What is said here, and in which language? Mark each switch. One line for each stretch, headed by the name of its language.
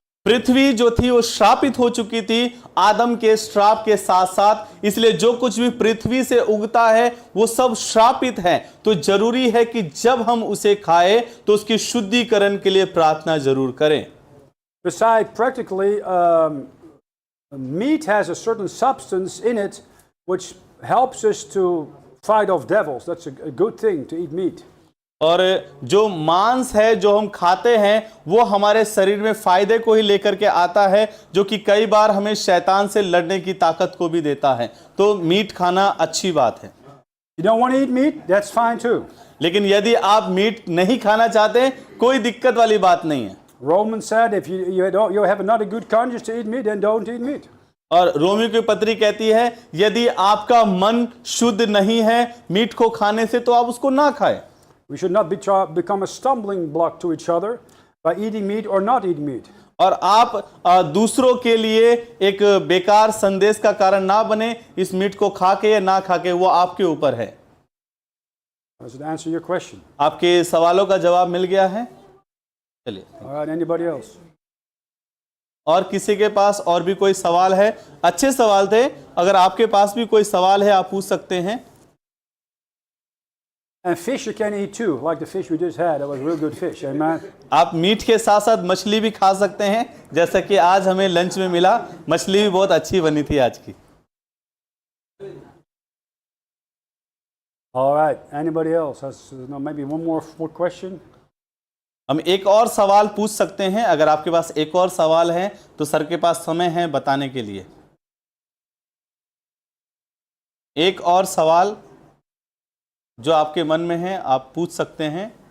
Hindi: पृथ्वी जो थी वो श्रापित हो चुकी थी आदम के श्राप के साथ साथ, इसलिए जो कुछ भी पृथ्वी से उगता है वो सब श्रापित है। तो जरूरी है कि जब हम उसे खाएं तो उसकी शुद्धिकरण के लिए प्रार्थना जरूर करें।
English: Besides, practically, meat has a certain substance in it which helps us to fight off devils. That's a good thing to eat meat.
Hindi: और जो मांस है जो हम खाते हैं वो हमारे शरीर में फायदे को ही लेकर के आता है, जो कि कई बार हमें शैतान से लड़ने की ताकत को भी देता है। तो मीट खाना अच्छी बात है।
English: You don't want to eat meat? That's fine too.
Hindi: लेकिन यदि आप मीट नहीं खाना चाहते, कोई दिक्कत वाली बात नहीं है।
English: Romans said, if you have not a good conscience to eat meat, then don't eat meat.
Hindi: और रोमियो की पत्री कहती है यदि आपका मन शुद्ध नहीं है मीट को खाने से तो आप उसको ना खाएं।
English: We should not become a stumbling block to each other by eating meat or not eating meat.
Hindi: और आप दूसरों के लिए एक बेकार संदेश का कारण ना बने इस मीट को खा के या ना खा के, वो आपके ऊपर है।
English: Does it answer your question?
Hindi: आपके सवालों का जवाब मिल गया है? चलिए,
English: All right, anybody else?
Hindi: और किसी के पास और भी कोई सवाल है? अच्छे सवाल थे, अगर आपके पास भी कोई सवाल है आप पूछ सकते हैं।
English: And fish you can eat too, like the fish we just had. That was real good fish, amen?
Hindi: आप मीट के साथ साथ मछली भी खा सकते हैं, जैसा कि आज हमें लंच में मिला, मछली भी बहुत अच्छी बनी थी आज की।
English: All right, anybody else? Maybe one more question?
Hindi: हम एक और सवाल पूछ सकते हैं, अगर आपके पास एक और सवाल है तो सर के पास समय है बताने के लिए। एक और सवाल जो आपके मन में है आप पूछ सकते हैं।